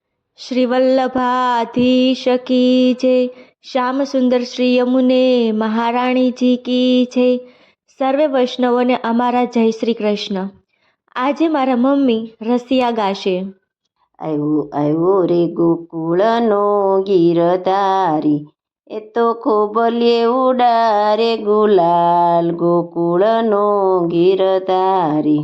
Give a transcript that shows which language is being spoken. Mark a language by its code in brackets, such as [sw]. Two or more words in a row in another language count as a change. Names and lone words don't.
[hi] श्री वल्लभाधीश की जय। श्याम सुंदर श्री यमुने महारानी जी की जय। [gu] સર્વે વૈષ્ણવોને અમારા જય શ્રી કૃષ્ણ। આજે મારા મમ્મી રસિયા ગાશે। આવ્યો આવ્યો રે ગોકુળનો ગીરધારી, એ તો ખોબલીએ ઉડારે ગુલાલ, ગોકુળનો ગીરધારી।